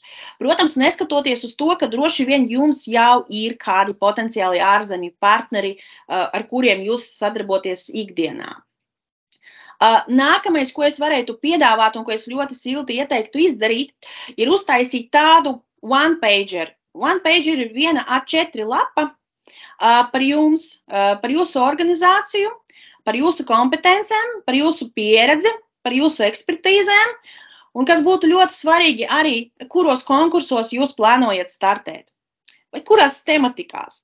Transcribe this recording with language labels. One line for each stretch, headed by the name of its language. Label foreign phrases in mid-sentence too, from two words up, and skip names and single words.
Latvian: Protams, neskatoties uz to, ka droši vien jums jau ir kādi potenciāli ārzemju partneri, ar kuriem jūs sadarboties ikdienā. Nākamais, ko es varētu piedāvāt un ko es ļoti silti ieteiktu izdarīt, ir uztaisīt tādu one-pager. One-pager ir viena A4 lapa par jums, par jūsu organizāciju, par jūsu kompetencēm, par jūsu pieredzi, par jūsu ekspertīzēm, un kas būtu ļoti svarīgi arī, kuros konkursos jūs plānojat startēt. Vai kurās tematikās.